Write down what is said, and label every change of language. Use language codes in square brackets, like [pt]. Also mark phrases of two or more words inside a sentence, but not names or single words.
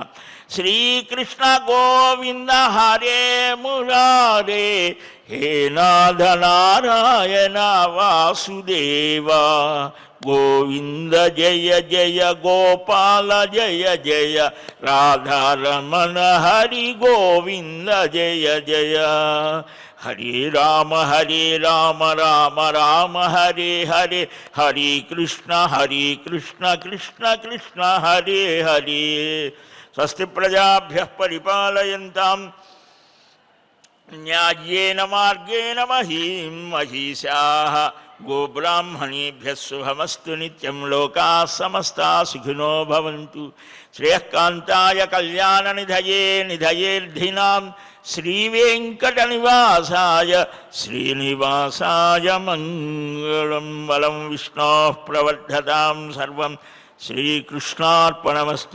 [sa] శ్రీకృష్ణ గోవింద హరే మురారే, హే నాథ నారాయణ వాసుదేవా, గోవింద జయ జయ గోపాల జయ జయ, రాధారమణ హరి గోవింద జయ జయ. హరే రామ రామ రామ హరే హరే, హరే కృష్ణ కృష్ణ కృష్ణ హరే హరే. స్వస్తి ప్రజాభ్యః పరిపాలయంతాం న్యాయేన మార్గేణ మహీం మహీషాః. గోబ్రాహ్మణేభ్యः శుభమస్తు నిత్యం. లోకాः సమస్తాः సుఖినో భవంతు. శ్రేయఃకాంతాయ కళ్యాణ నిధయేర్ధినాం శ్రీవేంకటనివాసాయ శ్రీనివాసాయ మంగళం. బలం విష్ణోః ప్రవర్ధతాం సర్వం శ్రీకృష్ణార్పణమస్తు.